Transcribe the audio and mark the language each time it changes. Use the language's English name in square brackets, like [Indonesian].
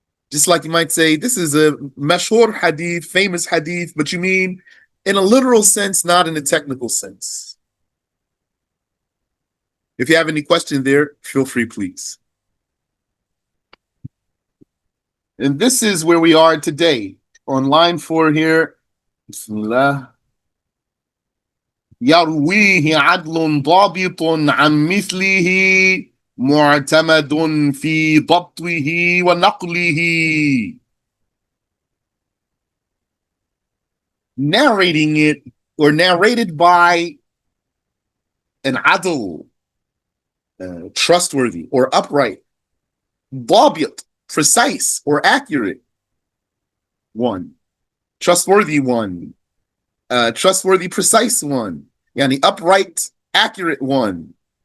[English] Just like you might say, this is a mashhur hadith, famous hadith, but you mean in a literal sense, not in a technical sense. If you have any question there, feel free, please. And this is where we are today. On line 4 here, Bismillah. [Arabic] يرويه عدل ضابط عن مثله معتمد في ضبطه ونقله. [English] Narrating it, or narrated by an adl, trustworthy or upright, ضابط, precise or accurate one, trustworthy one, trustworthy, precise one, yani upright, accurate one.